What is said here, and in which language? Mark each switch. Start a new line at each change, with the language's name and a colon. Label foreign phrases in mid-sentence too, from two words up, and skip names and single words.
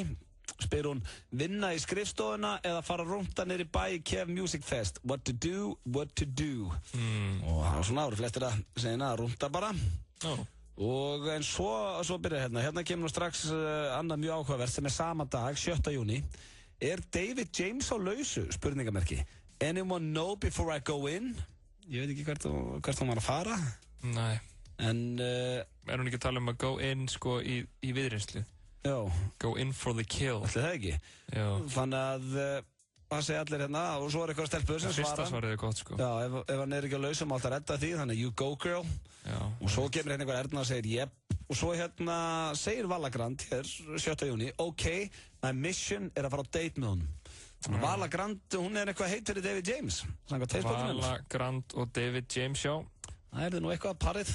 Icelandic: Spyr hún vinna í skrifstofuna eða fara að rúnta niður í bæ í Kev Music Fest.
English: What to do.
Icelandic: Og það var svona árið flestir að segja að rúnta bara. Og en svo byrjar hérna kemur nú strax annað mjög áhugavert sem sama dag, 7. júní. David James á lausu? Spurningamerki.
English: Anyone know before I go in?
Icelandic: Ég veit ekki hvert hún var að fara. Nei. En hún ekki að tala að
English: go in
Icelandic: sko í viðreynslu? Já.
English: Go in for the kill.
Icelandic: Ætli það ekki? Já. Þannig að það segja allir hérna og svo eitthvað stelpur sem svara. Fyrsta svarið gott sko. Já, ef hann ekki á lausum alltaf redda því, þannig
English: you go girl.
Icelandic: Já. Og svo kemur hérna einhver Erna og segir yep. Og svo hérna segir Valagrand hér 7. júní, ok,
English: my mission
Icelandic: að fara á date með hún. Valagrand, hún eitthvað heit fyrir David James. Valagrand og David James, já. Það nú eitthvað parið.